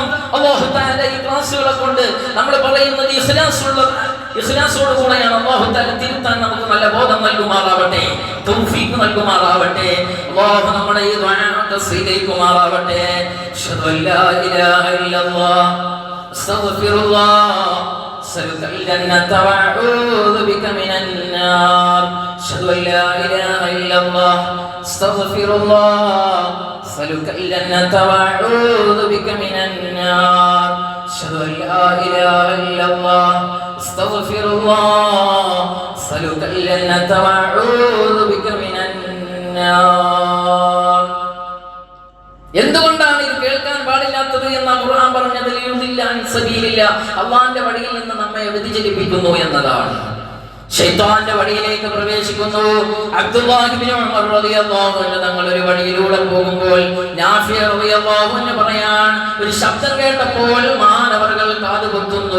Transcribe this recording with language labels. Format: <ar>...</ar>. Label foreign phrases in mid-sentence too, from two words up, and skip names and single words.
<ar>الله تعالى</ar> <ml>ഈ ക്ലാസ്സുകളെ കൊണ്ട് നമ്മൾ പറയുന്നത് ഇഖ്ലാസോട് കൂടെയാണ്.</ml> <ar>الله تعالى</ar> <ml>തിരുത്താൻ നമുക്ക് നല്ല ബോധം നൽകുമാറാവട്ടെ, തൗഫീഖ് നൽകുമാറാവട്ടെ. അല്ലാഹു നമ്മുടെ ഈ ദുആ സ്വീകരിക്കുമാറാവട്ടെ.</ml> <ar>أشهد أن لا إله إلا الله أستغفر الله أسألك الجنة وأعوذ بك من النار أشهد أن لا إله إلا الله أستغفر الله أسألك الجنة وأعوذ بك من النار أشهد أن لا إله إلا الله أستغفر الله أسألك الجنة وأعوذ بك من النار.</ar> <ml>എന്തുകൊണ്ടാണ് ഇത് കേൾക്കാൻ പാടില്ലാത്തത് എന്ന് ഖുർആൻ പറഞ്ഞത്? അള്ളാന്റെ വഴിയിൽ നിന്ന് നമ്മെ വ്യതിചലിപ്പിക്കുന്നു എന്നതാണ്. ശൈത്താന്റെ വഴിയിലേക്ക് പ്രവേശിക്കുന്നു. അബ്ദുല്ലാഹി ഇബ്നു ഉമർ</ml> <ar>رضي الله عنه</ar> <ml>തങ്ങൾ ഒരു വഴിയിലൂടെ പോകുമ്പോൾ നാഫി</ml> <ar>رضي الله عنه</ar> <ml>പറയാൻ, ഒരു ശബ്ദം കേട്ടപ്പോൾ മാനവர்கள் കാതുകുത്തുന്നു.</ml>